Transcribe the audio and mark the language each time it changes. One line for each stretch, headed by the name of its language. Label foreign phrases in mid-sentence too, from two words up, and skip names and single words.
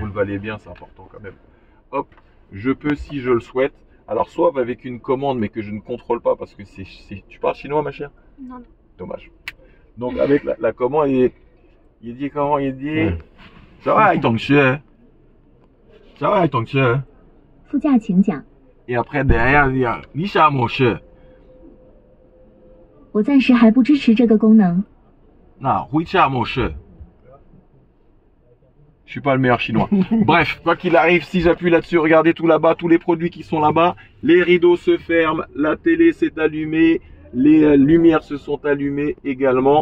French: vous le valez bien, c'est important quand même. Hop, je peux si je le souhaite. Alors soit avec une commande mais que je ne contrôle pas parce que tu parles chinois ma chère? Non, non. Dommage. Donc avec la commande, il dit comment? Il dit Ouais. Ça va, ton chien? Ça va, ton chien?
Chinese: 副驾请讲，
French: Et après, derrière, il y a Nisha, mon chien.
Chinese: 我暂时还不支持这个功能。
French: Non, Huicha, mon chien. Je suis pas le meilleur chinois. Bref, quoi qu'il arrive, si j'appuie là-dessus, regardez tout là-bas, tous les produits qui sont là-bas. Les rideaux se ferment, la télé s'est allumée, les lumières se sont allumées également.